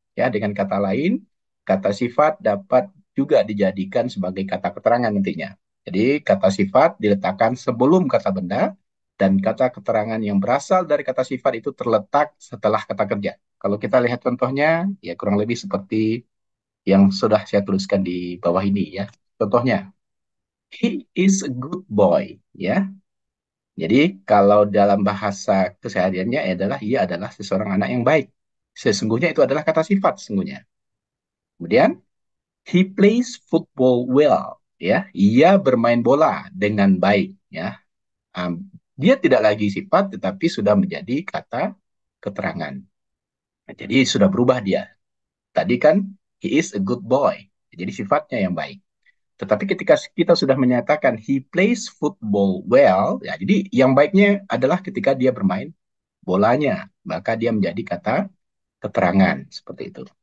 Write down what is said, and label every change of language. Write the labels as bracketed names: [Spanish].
[Indonesian] Ya, dengan kata lain, kata sifat dapat juga dijadikan sebagai kata keterangan nantinya. Jadi, kata sifat diletakkan sebelum kata benda, dan kata keterangan yang berasal dari kata sifat itu terletak setelah kata kerja. Kalau kita lihat contohnya, ya kurang lebih seperti yang sudah saya tuliskan di bawah ini ya. Contohnya, [English] he is a good boy, ya. [Indonesian] Jadi kalau dalam bahasa kesehariannya adalah ia adalah seseorang anak yang baik. Sesungguhnya itu adalah kata sifat sesungguhnya. Kemudian, [English] he plays football well, ya. [Indonesian] Ia bermain bola dengan baik, ya. Dia tidak lagi sifat tetapi sudah menjadi kata keterangan. Nah, jadi sudah berubah dia. Tadi kan [English] he is a good boy. [Indonesian] Jadi sifatnya yang baik. Tetapi ketika kita sudah menyatakan [English] he plays football well, [Indonesian] ya jadi yang baiknya adalah ketika dia bermain bolanya, maka dia menjadi kata keterangan seperti itu.